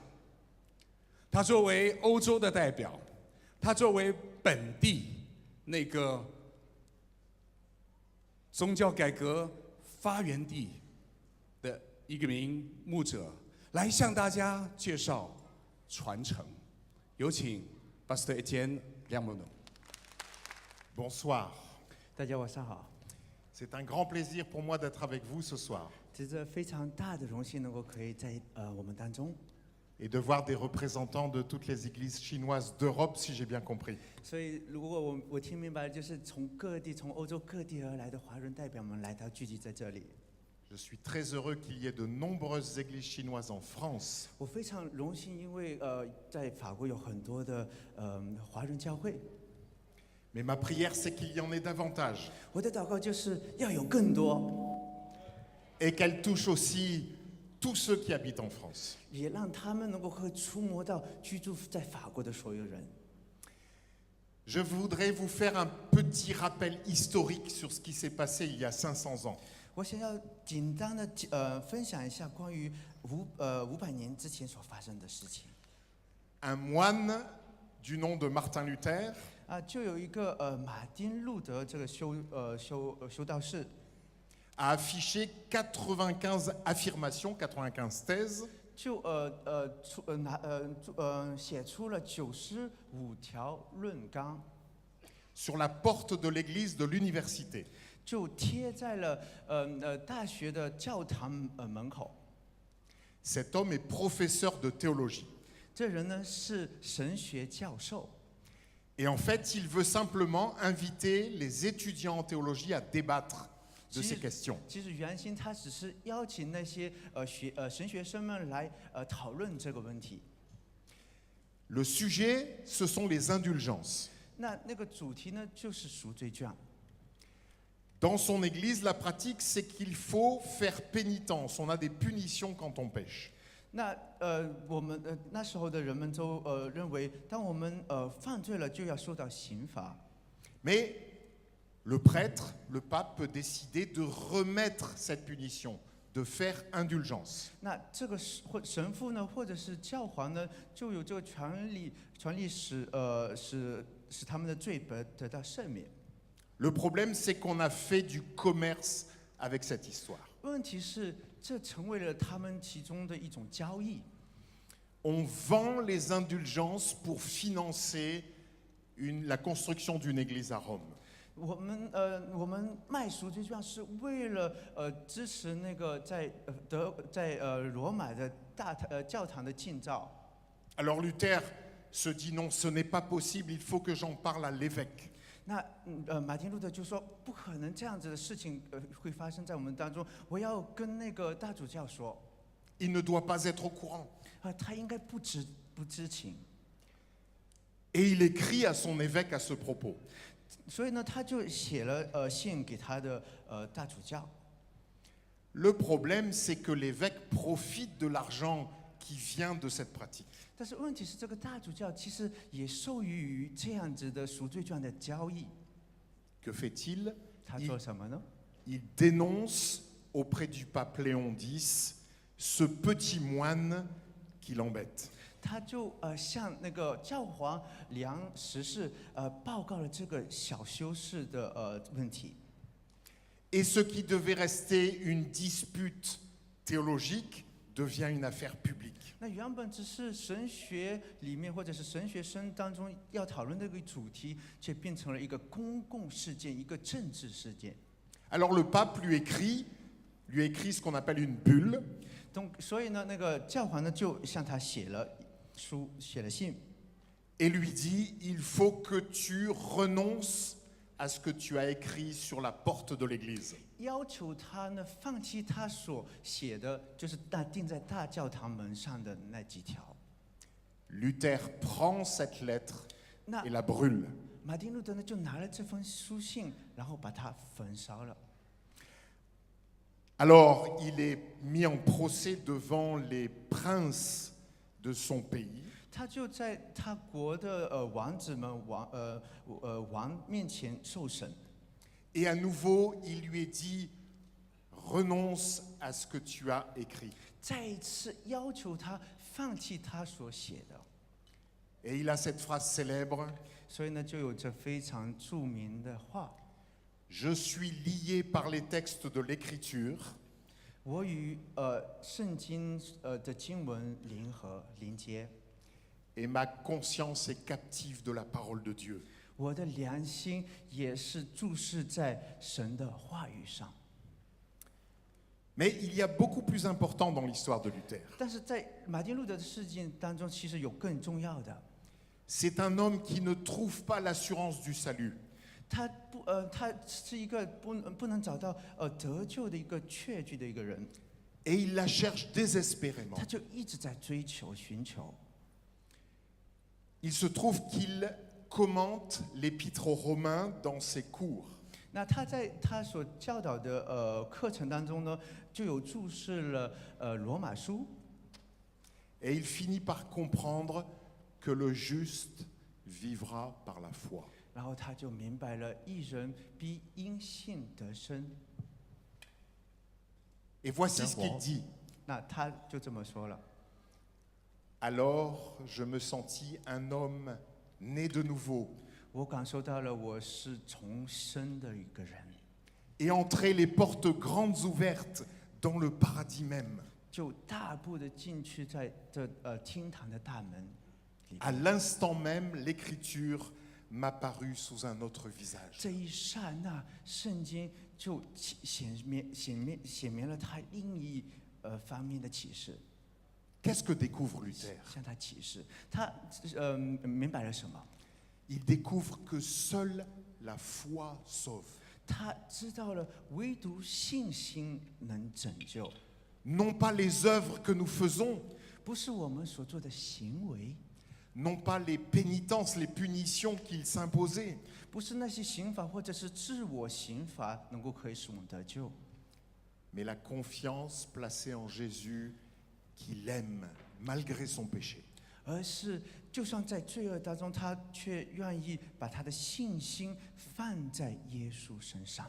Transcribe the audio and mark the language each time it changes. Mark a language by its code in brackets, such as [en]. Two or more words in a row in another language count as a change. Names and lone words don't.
[zh] 他作为欧洲的代表，他作为本地那个宗教改革发源地的一名牧者，来向大家介绍传承。有请 Pastor Etienne Lermonot。 [fr] Bonsoir. [zh] 大家晚上好， [fr] C'est un grand plaisir pour moi d'être avec vous ce soir [zh] 这是非常大的荣幸，可以在我们当中， [fr] et de voir des représentants de toutes les églises chinoises d'Europe, si j'ai bien compris. [zh] 所以如果我听明白，就是从各地、从欧洲各地而来的华人代表们来到聚集在这里。 [fr] Je suis très heureux qu'il y ait de nombreuses églises chinoises en France. [zh] 我非常荣幸，因为在法国有很多的华人教会。 [fr] Mais ma prière, c'est qu'il y en ait davantage [zh] 我的祷告就是要有更多， [fr] et qu'elle touche aussi tous ceux qui habitent en France. [zh] 也让他们可以触摸到居住在法国的所有人。 [fr] Je voudrais vous faire un petit rappel historique sur ce qui s'est passé il y a 500 ans. [zh] 我想要简单的分享一下关于500年之前所发生的事情。 [fr] Un moine du nom de Martin Luther [zh] 就有一个马丁路德这个修道士， [fr] a affiché 95 affirmations, 95 thèses [zh] 就写出了95条论纲， [fr] sur la porte de l'église de l'université. [zh] 就贴在了大学的教堂门口。 [fr] Cet homme est professeur de théologie. [zh] 这人呢是神学教授， [fr] Et en fait, il veut simplement inviter les étudiants en théologie à débattre de ces questions. [zh] 其实原先他只是邀请那些神学生们来讨论这个问题。 [fr] Le sujet, ce sont les indulgences. [zh] 那个主题呢就是赎罪券。 [fr] Dans son église, la pratique, c'est qu'il faut faire pénitence. On a des punitions quand on pêche. [zh] 那我们那时候的人们都认为，当我们犯罪了，就要受到刑罚。 [fr] Mais le prêtre, le pape, peut décider de remettre cette punition, de faire indulgence. [zh] 那这个神父呢，或者是教皇呢，就有这个权利使他们的罪得到赦免。 [fr] Le problème, c'est qu'on a fait du commerce avec cette histoire. [zh] 问题是，这成为了他们其中的一种交易。 [fr] On vend les indulgences pour financer la construction d'une église à Rome. [zh] 我们卖赎罪券是为了支持那个在罗马的教堂的建造。 [fr] Alors Luther se dit non, ce n'est pas possible, il faut que j'en parle à l'évêque. [zh] 那马丁路德就说，不可能这样子的事情会发生在我们当中，我要跟那个大主教说， [fr] Il ne doit pas être au courant. [zh] 他应该不知情。 [fr] Et il écrit à son évêque à ce propos. [zh] 所以呢，他就写了信给他的大主教。 [fr] Le problème, c'est que l'évêque profite de l'argent qui vient de cette pratique. [zh] 但是问题是，这个大主教其实也受益于这样子的赎罪券的交易。 [fr] Que fait-il? [zh] 他做什么呢？ [fr] Il dénonce auprès du pape Léon X ce petit moine qui l'embête. [zh] 他就向那个教皇梁十世报告了这个小修饰的问题。 [fr] Et ce qui devait rester une dispute théologique devient une affaire publique. [zh] 那原本只是神学里面或者是神学生当中要讨论的一个主题，却变成了一个公共事件，一个政治事件。 [fr] Alors le pape lui écrit ce qu'on appelle une bulle. [zh] 所以呢，那个教皇呢就向他写了书，写了信， [fr] Et lui dit, il faut que tu renonces à ce que tu as écrit sur la porte de l'église. [zh] 要求他呢放弃他所写的，就是钉在大教堂门上的那几条。 [fr] Luther prend cette lettre [zh] 那 [fr] et la brûle. [zh] 马丁路德呢就拿了这封书信，然后把它焚烧了。 [fr] Alors il est mis en procès devant les princes de son pays. [zh] 他就在他国的王子们王面前受审。 [fr] Et à nouveau, il lui est dit, renonce à ce que tu as écrit. [zh] 再一次要求他放弃他所写的。 [fr] Et il a cette phrase célèbre, [zh] 所以呢，就有这非常著名的话： [fr] je suis lié par les textes de l'écriture. [zh] 我与圣经的经文连接， [fr] Et ma conscience est captive de la parole de Dieu. [zh] 我的良心也是注视在神的话语上。 [fr] Mais il y a beaucoup plus important dans l'histoire de Luther. [zh] 但是在马丁路德的事件当中，其实有更重要的。 [fr] C'est un homme qui ne trouve pas l'assurance du salut. [zh] 他是一个不能找到得救的一个确据的一个人， [fr] Et il la cherche désespérément. [zh] 他就一直在追求、寻求。 [fr] Il se trouve qu'il commente l'épître aux Romains dans ses cours. [zh] 那他在他所教导的课程当中呢，就有注释了罗马书， [fr] Et il finit par comprendre que le juste vivra par la foi. [zh] 然后他就明白了义人必因信得生。 [fr] Et voici ce qu'il dit. [zh] 那他就这么说了。 [fr] Alors je me sentis un homme né de nouveau [zh] 我感受到了我是重生的一个人， [fr] et entrer les portes grandes ouvertes dans le paradis même. [zh] 就大步的进去在这厅堂的大门里 [fr] À [zh] 面。 [fr] l'instant même, l'écriture m'apparut sous un autre visage. [zh] 这一刹那，圣经就显明了他另一方面的启示， [fr] Qu'est-ce que découvre Luther? [zh] 向他启示。他明白了什么？ [fr] Il découvre que seule la foi sauve. [zh] 他知道了，唯独信心能拯救， [fr] Non pas les œuvres que nous faisons, [zh] 不是我们所做的行为， [fr] non pas les pénitences, les punitions qu'il s'imposait, [zh] 不是那些刑罚或者是自我刑罚能够可以使我们得救， [fr] mais la confiance placée en Jésus qui l'aime malgré son péché. [zh] 而是就算在罪恶当中，他却愿意把他的信心放在耶稣身上。